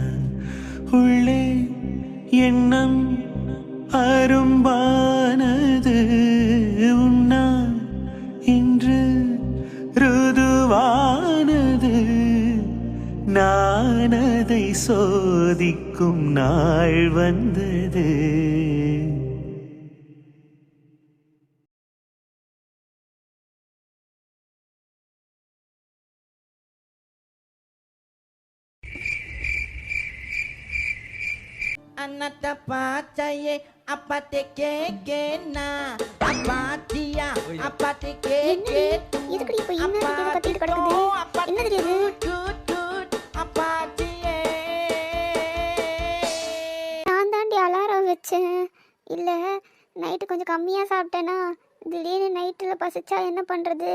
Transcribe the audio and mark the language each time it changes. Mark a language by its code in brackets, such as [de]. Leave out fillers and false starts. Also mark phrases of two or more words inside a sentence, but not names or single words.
[ta] உள்ளே எண்ணம் அரும்பானது உண்ணா இன்று ருதுவானது. நான் அதை சோதிக்கும் நாள் வந்தது. Anata pacaye apate kekena apatia apate keke எதுக்குடி இப்போ என்ன கத்திட்டு கிடக்குது? என்ன தெரியுது? apatie நான் தாண்டி அலாரம் வச்சேன். இல்லை நைட்டு கொஞ்சம் கம்மியாக சாப்பிட்டேன்னா திடீர்னு நைட்டில் பசிச்சா என்ன பண்ணுறது?